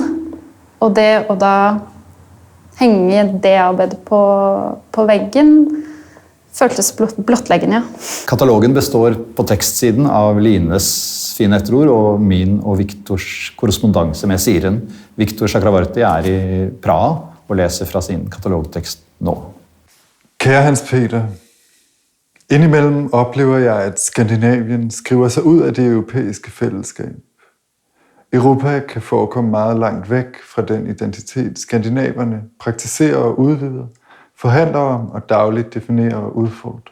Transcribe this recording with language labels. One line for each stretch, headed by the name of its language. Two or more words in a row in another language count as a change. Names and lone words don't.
Norwegian: Og det å da henge det arbeidet på veggen føltes blottleggende, ja. Katalogen består på tekstsiden av Lines fine etterord og min og Viktors korrespondanse med Siren. Viktor Chakravarty i Praha og leser fra sin katalogtekst nå.
Danish: Kære Hans Peter, indimellem oplever jeg at Skandinavien skriver seg ut av det europæiske fællesskab. Europa kan forekomme meget langt væk fra den identitet skandinaverne praktiserer og udvider, forhandler om og dagligt definerer og udfordrer.